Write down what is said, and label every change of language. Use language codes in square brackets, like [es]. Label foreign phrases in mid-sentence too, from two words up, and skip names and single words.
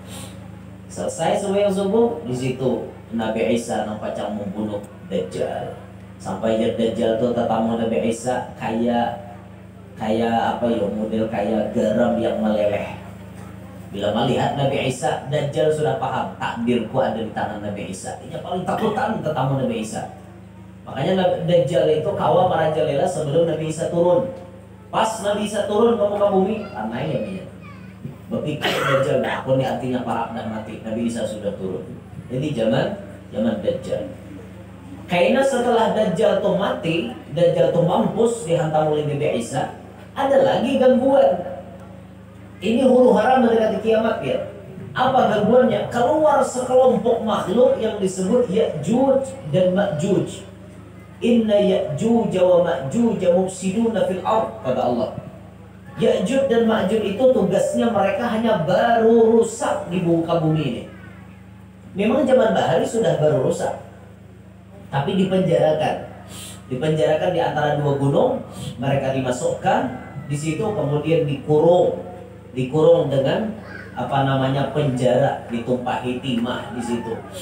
[id] Selesai sembahyang subuh, di situ Nabi Isa nampak membunuh Dajjal. Sampai Dajjal itu tetamu Nabi Isa kayak apa ya, model kayak garam yang meleleh. Bila melihat Nabi Isa, Dajjal sudah paham takdirku ada di tangan Nabi Isa. Dia paling takutan tetamu Nabi Isa. Makanya Dajjal itu kawa merajalela sebelum Nabi Isa turun. Pas Nabi Isa turun ke muka bumi, aneh ya dia. Berpikir Dajjal, aku ini artinya parak dan mati. Nabi Isa sudah turun. Jadi zaman Dajjal. Kayaknya setelah Dajjal itu mati, Dajjal itu mampus dihantam oleh Nabi Isa, ada lagi gangguan. Ini huru hara mendekati kiamat ya. Apa gangguannya? Keluar sekelompok makhluk yang disebut Ya'juj dan Ma'juj. [ar] إن يأجوج ومأجوج مفسدون في الأرض, [id] kata Allah. Ya'juj dan Ma'juj itu tugasnya mereka hanya baru rusak di muka bumi ini. Memang zaman bahari sudah baru rusak, tapi dipenjarakan di antara dua gunung. Mereka dimasukkan di situ, kemudian dikurung dengan penjara, ditumpahi timah di situ.